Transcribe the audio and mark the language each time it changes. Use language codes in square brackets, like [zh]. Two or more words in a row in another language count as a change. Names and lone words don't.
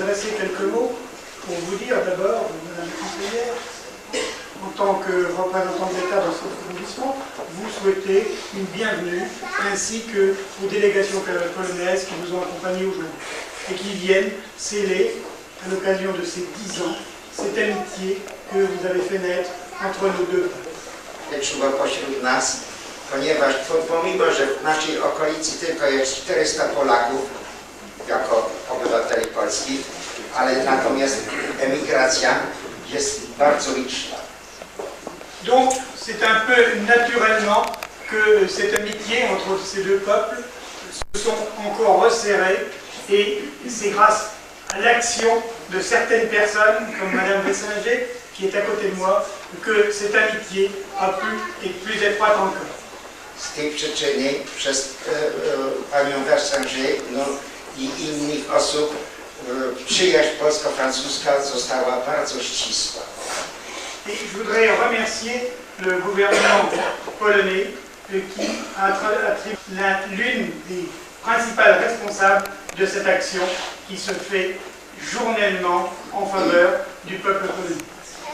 [fr] adresser quelques mots pour vous dire d'abord, madame la conseillère, en tant que représentant de l'État dans cet arrondissement, vous souhaitez une bienvenue ainsi que aux délégations polonaises qui vous ont accompagné aujourd'hui et qui viennent sceller, à l'occasion de ces 10 ans, cette amitié que vous avez fait naître entre nos deux peuples. [pl] Czuła pośród nas, ponieważ pomimo, że w naszej okolicy tylko jest 400 Polaków jako obywateli polskich, ale natomiast emigracja jest bardzo liczna. [fr] Donc c'est un peu naturellement que cette amitié entre ces deux peuples se sont encore resserrées et c'est grâce à l'action de certaines personnes comme Madame Wersanger qui est à côté de moi, que cette amitié a pu être plus étroite encore. [pl] Z tej przyczyny przez panią Wersanger i innych osób przyjaźń polsko-francuska została bardzo ścisła. [fr] Et je voudrais remercier le gouvernement polonais qui a l'une des principales responsables de cette action qui se fait journellement en faveur du peuple polonais.